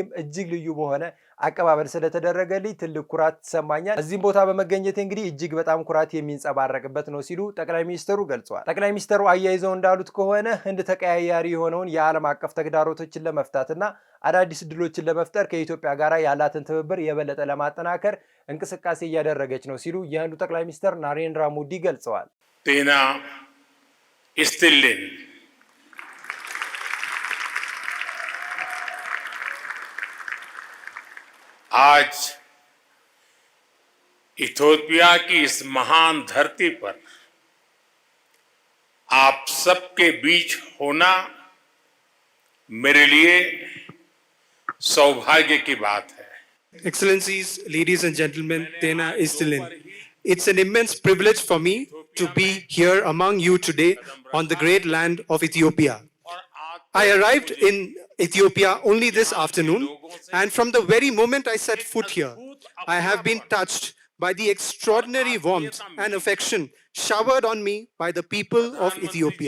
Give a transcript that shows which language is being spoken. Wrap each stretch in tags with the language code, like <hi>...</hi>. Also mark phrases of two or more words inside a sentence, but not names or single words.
<am>እጅግ ልዩ በሆነ አቀባበል ስለተደረገልኝ ትልቅ ኩራት ይሰማኛል። እዚህም ቦታ በመገኘቴ እንግዲህ እጅግ በጣም ኩራት የሚንጸባረቅበት ነው ሲሉ ጠቅላይ ሚኒስትሩ ገልጸዋል። ጠቅላይ ሚኒስትሩ አያይዘው እንዳሉት ከሆነ ህንድ ተቀያያሪ የሆነውን የዓለም አቀፍ ተግዳሮቶችን ለመፍታትና አዳዲስ እድሎችን ለመፍጠር ከኢትዮጵያ ጋር ያላትን ትብብር የበለጠ ለማጠናከር እንቅስቃሴ እያደረገች ነው ሲሉ የህንዱ ጠቅላይ ሚኒስትር ናሬንድራ ሞዲ ገልጸዋል። ጤና ይስጥልን።</am> <hi>आज इथियोपिया की इस महान धरती पर आप सबके बीच होना मेरे लिए सौभाग्य की बात है।</hi> <en>Excellencies, ladies and gentlemen,</en> <am>ጤና ይስጥልን.</am> <en>It's an immense privilege for me to be here among you today on the great land of Ethiopia. I arrived in Ethiopia only this afternoon, and from the very moment I set foot here, I have been touched by the extraordinary warmth and affection showered on me by the people of Ethiopia.</en>